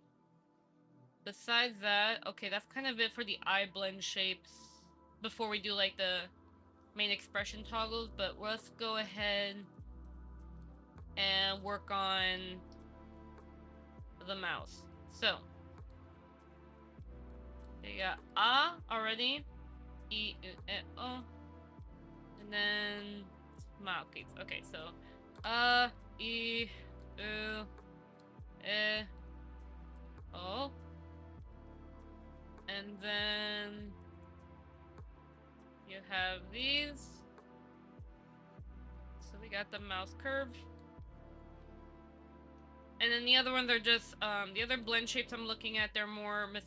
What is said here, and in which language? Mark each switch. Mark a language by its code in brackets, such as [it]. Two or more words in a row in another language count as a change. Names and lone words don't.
[en] Besides that, okay, that's kind of it for the eye blend shapes before we do, like, the main expression toggles, but let's go ahead and work on the mouse. So, you got ah already, e, o, and then smile. Okay, so e, u, e, o, and then you have these. So we got the mouse curve. And then the other ones are just, the other blend shapes I'm looking at, they're more Mr.